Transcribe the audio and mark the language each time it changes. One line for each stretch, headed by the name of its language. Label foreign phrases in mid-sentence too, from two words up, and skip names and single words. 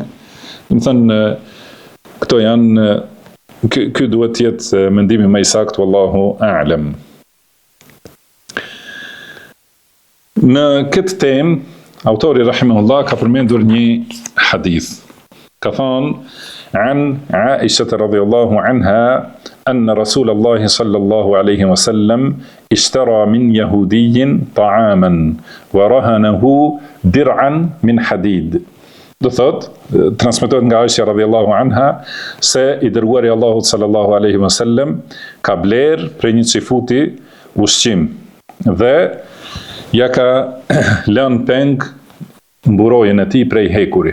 Albanian: Do të thonë këto janë ky duhet të jetë mendimi më i saktë,
Arabic: والله أعلم.
Albanian: Në këtë temë, autori rahimahullah ka përmendur një hadith. Ka thonë,
Arabic: عن عائشة رضي الله عنها أن رسول الله صلى الله عليه وسلم اشترى من يهودي طعاما ورهنه درعا من حديد.
Albanian: Do thot, transmetohet nga Aisha
Arabic: رضي الله عنها
Albanian: se i dërguari Allahut
Arabic: صلى الله عليه وسلم
Albanian: ka bler për një cifuti ushqim dhe ja ka lënë peng mburojën e tij prej hekuri.